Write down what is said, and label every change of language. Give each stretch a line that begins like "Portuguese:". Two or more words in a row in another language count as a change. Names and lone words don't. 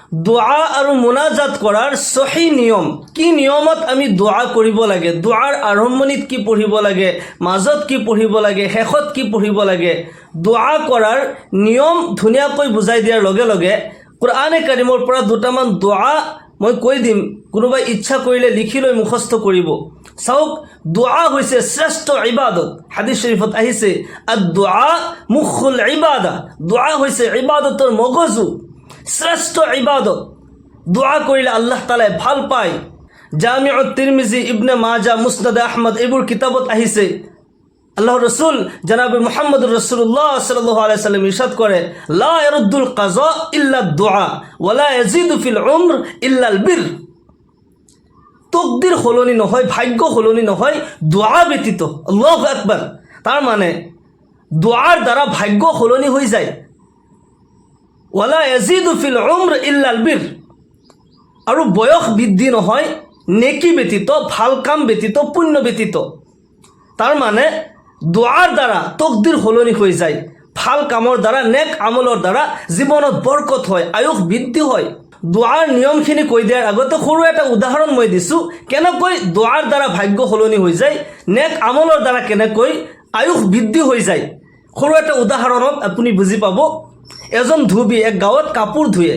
Assamese: দোয়া আৰু মুনাজাত কৰাৰ সহি নিয়ম কি নিয়মত আমি দোয়া কৰিব লাগে, দোয়াৰ আৰম্ভণিত কি পঢ়িব লাগে, মাজত কি পঢ়িব লাগে, শেষত কি পঢ়িব লাগে, দোয়া কৰাৰ নিয়ম ধুনীয়াকৈ বুজাই দিয়াৰ লগে লগে কুৰআনে কাৰিমৰ পৰা দুটামান দোয়া মই কৈ দিম, কোনোবাই ইচ্ছা কৰিলে লিখি লৈ মুখস্থ কৰিব। চাওক, দোয়া হৈছে শ্ৰেষ্ঠ ইবাদত। হাদিস শৰীফত আহিছে
Arabic: الدعاء مخ العبادة,
Assamese: দোয়া হৈছে ইবাদতৰ মগজু, শ্রেষ্ঠ ইবাদত। দোয়া কৰিলে আল্লাহ তাআলাই ভাল পায়। জামিউত তিৰমিজি, ইবনে মাজা, মুসনাদ আহমদ এইবোৰ কিতাবত আহিছে।
Bangla: আল্লাহর রসুল জনাবে
Arabic: محمد رسول الله صلى الله عليه وسلم
Bangla: ইরশাদ করে,
Arabic: لا يرد القضاء إلا الدعاء ولا يزيد في العمر إلا البر.
Assamese: তকদির সলনি নহয়, ভাগ্য সলনি নহয় দোয়া ব্যতীত।
Arabic: الله أكبر.
Bangla: তার মানে দোয়ার দ্বারা
Assamese: ভাগ্য সলনি হৈ যায়।
Arabic: ولا يزيد في العمر إلا البر.
Assamese: আৰু বয়স বৃদ্ধি নহয় নেকি ব্যতীত, ভাল কাম ব্যতীত, পুণ্য ব্যতীত।
Bangla: তার মানে দোয়ার দ্বারা
Assamese: তকদির সলনি হৈ যায়, ভাল কামৰ দ্বাৰা, নেক আমলৰ দ্বাৰা জীৱনত বৰকত হয়, আয়ুস বৃদ্ধি হয়। দোয়াৰ নিয়মখিনি কৈ দিয়াৰ আগতে সৰু এটা উদাহৰণ মই দিছোঁ, কেনেকৈ দোয়াৰ দ্বাৰা ভাগ্য সলনি হৈ যায়, নেক আমলৰ দ্বাৰা কেনেকৈ আয়ুস বৃদ্ধি হৈ যায়। সৰু এটা উদাহৰণত আপুনি বুজি পাব। এজন ধুবি এক গাঁৱত কাপোৰ ধুয়ে।